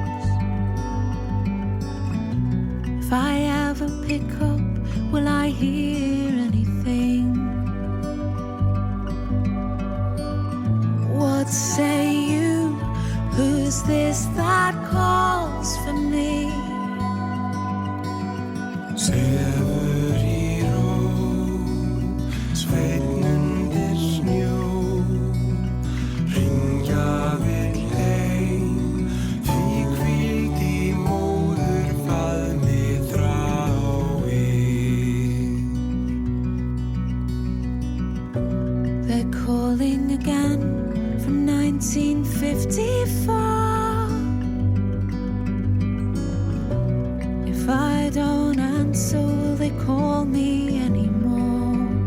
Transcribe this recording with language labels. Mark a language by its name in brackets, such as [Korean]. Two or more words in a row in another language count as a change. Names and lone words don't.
[English] If I ever pick up, will I hear anything? What say you? Who's this that calls for me? [Icelandic] Sefur í ró, sveinn undir snjó, hringja vill heim, því hvíld í móðurfaðmi þráir. [English] They're calling again from 1954. If I don't answer, will they call me anymore?